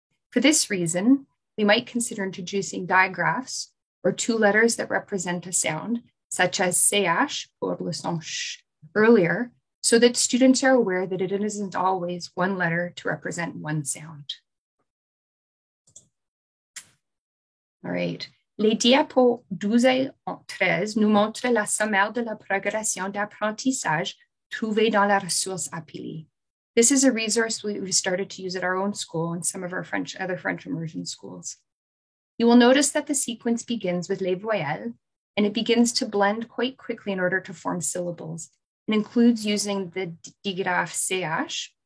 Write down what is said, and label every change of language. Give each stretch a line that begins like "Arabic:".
English: For this reason, we might consider introducing digraphs, or 2 letters that represent a sound, such as CH,
French: pour le son sh,
English: earlier, so that students are aware that it isn't always one letter to represent one sound. All right.
French: Les diapos 12 et 13 nous montrent la sommaire de la progression d'apprentissage trouvée dans la ressource APILI.
English: This is a resource we started to use at our own school and some of our other French immersion schools. You will notice that the sequence begins with
French: les voyelles,
English: and it begins to blend quite quickly in order to form syllables. It includes using the digraph CH,